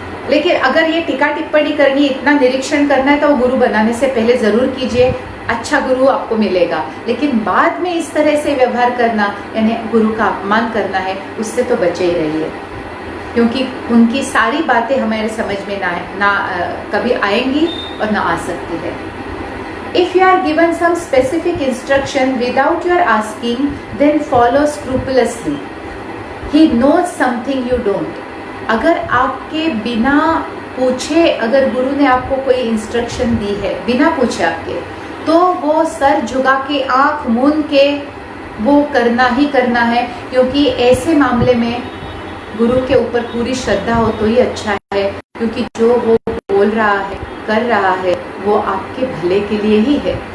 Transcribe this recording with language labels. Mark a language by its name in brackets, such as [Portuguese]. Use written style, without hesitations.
[Hindi] लेकिन अगर ये टीका टिप्पणी करनी, इतना निरीक्षण करना है तो वो गुरु बनाने से पहले जरूर कीजिए, अच्छा गुरु आपको मिलेगा। लेकिन बाद में इस तरह से व्यवहार करना, यानी गुरु का अपमान करना है, उससे तो बचे ही रहिए, क्योंकि उनकी सारी बातें हमारे समझ में ना कभी आएंगी और ना आ सकती है। [English] If you are given some specific instruction without your asking, then follow scrupulously. He knows something you don't. [Hindi] अगर आपके बिना पूछे, अगर गुरु ने आपको कोई इंस्ट्रक्शन दी है बिना पूछे आपके, तो वो सर झुका के आंख मूंद के वो करना ही करना है, क्योंकि ऐसे मामले में गुरु के ऊपर पूरी श्रद्धा हो तो ही अच्छा है, क्योंकि जो वो बोल रहा है, कर रहा है, वो आपके भले के लिए ही है।